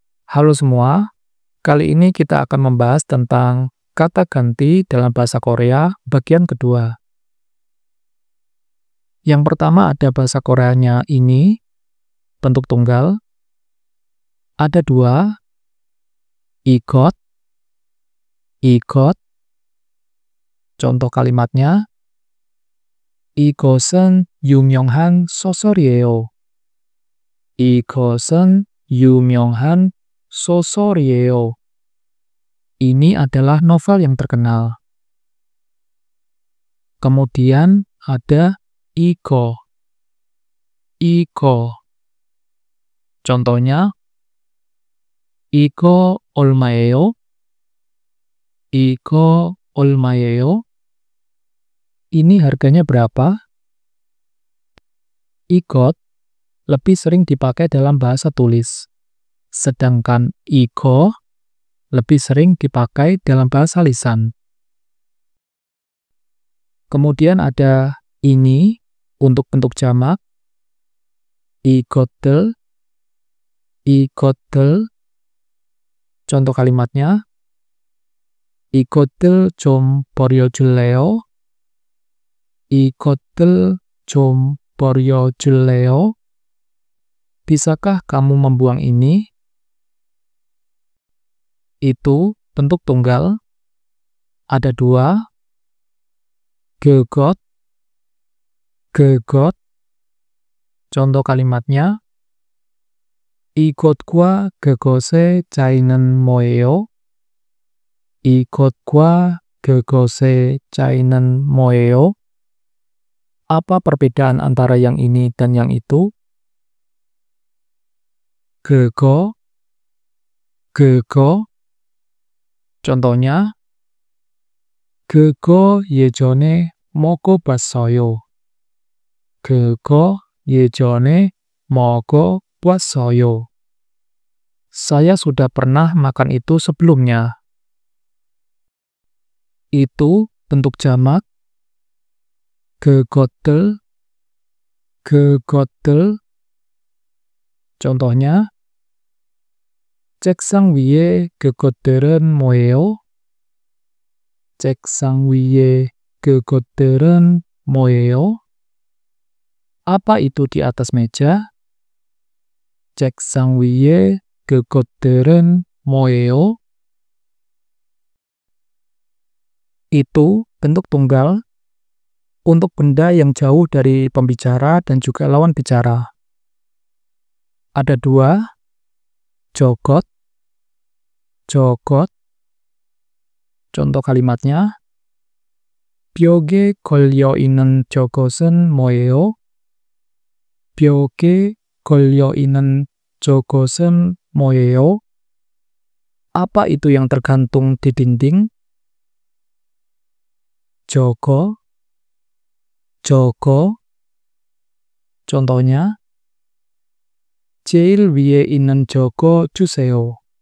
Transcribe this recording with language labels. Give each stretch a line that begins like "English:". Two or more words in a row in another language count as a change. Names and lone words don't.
Indonesian: Halo semua, kali ini kita akan membahas tentang kata ganti dalam bahasa Korea bagian kedua. Yang pertama ada bahasa Koreanya ini, bentuk tunggal. Ada dua,
Korean: 이것, 이것.
Indonesian: Contoh kalimatnya,
Korean: 이것은 유명한 소설이에요. 이것은 유명한 소설이에요.
Indonesian: Ini adalah novel yang terkenal. Kemudian ada
Korean: 이거, 이거. Contohnya, 이거 얼마예요? 이거 얼마예요?
Indonesian: Ini harganya berapa? Igot lebih sering dipakai dalam bahasa tulis, sedangkan igo lebih sering dipakai dalam bahasa lisan. Kemudian ada ini untuk bentuk jamak,
Korean: 이것들, 이것들.
Indonesian: Contoh kalimatnya,
Korean: 이것들 좀 버려줄래요? 이것들 좀 버려줄래요?
Indonesian: Bisakah kamu membuang ini? Itu bentuk tunggal. Ada dua.
Korean: 그것, 그것.
Indonesian: Contoh kalimatnya,
Korean: 이것과 그것의 차이는 뭐예요? 이것과 그것의 차이는 뭐예요?
Indonesian: Apa perbedaan antara yang ini dan yang itu?
Korean: 그거, 그거. Contohnya, 그거 예전에 먹어봤어요. 그거 예전에 먹어봤어요.
Indonesian: Saya sudah pernah makan itu sebelumnya. Itu bentuk jamak.
Korean: 그것들, 그것들. Contohnya, 책상 위에 그것들은 뭐예요? 책상 위에 그것들은 뭐예요?
Indonesian: Apa itu di atas meja?
Korean: 책상 위에 그것들은 뭐예요?
Indonesian: Itu bentuk tunggal untuk benda yang jauh dari pembicara dan juga lawan bicara. Ada dua,
Korean: 저것, 저것.
Indonesian: Contoh kalimatnya,
Korean: 벽에 걸려있는 저것은 뭐예요? 벽에 걸려있는 저것은 뭐예요?
Indonesian: Apa itu yang tergantung di dinding?
Korean: 저거, 저거. Contohnya, 제일 위에 있는 저거 주세요.